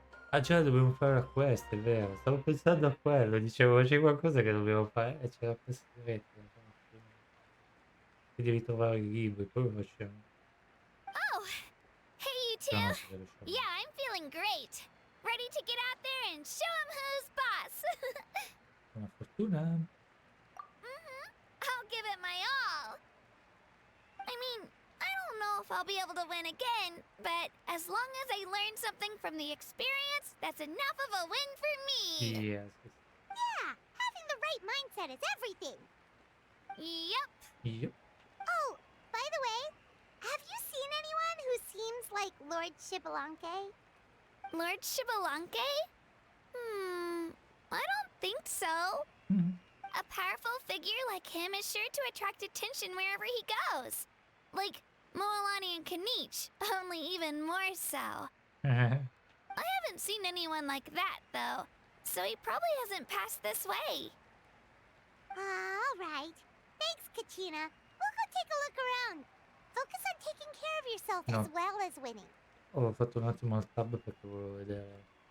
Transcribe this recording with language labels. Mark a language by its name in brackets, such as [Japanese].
[Italian] Ah già, dobbiamo fare la quest, è vero. Stavo pensando a quello, dicevo c'è qualcosa che dobbiamo fare e c'è la quest diretta. Devi trovare i libri, poi lo facciamo. [English] Oh, hey you [Italian] No, non si riesce. [English] Yeah, I'm feeling great. Ready to get out there and show 'em who's boss. [Italian] Buona fortuna. [English] I'll give it my all. I mean, I don't know if I'll be able to win again, but as long as I learn something from the experience, that's enough of a win for me. Yes. Yeah, having the right mindset is everything. Yep. Yep. Oh, by the way, have you seen anyone who seems like Lord Shibalanke? Lord Shibalanke? I don't think so. A powerful figure like him is sure to attract attention wherever he goes. Like Moalani and Kanich, only even more so. I haven't seen anyone like that, though, so he probably hasn't passed this way. All right. Thanks, Kachina. We'll go take a look around. Focus on taking care of yourself No. as well as winning. [Italian] Ho fatto un attimo il tab perché volevo vedere.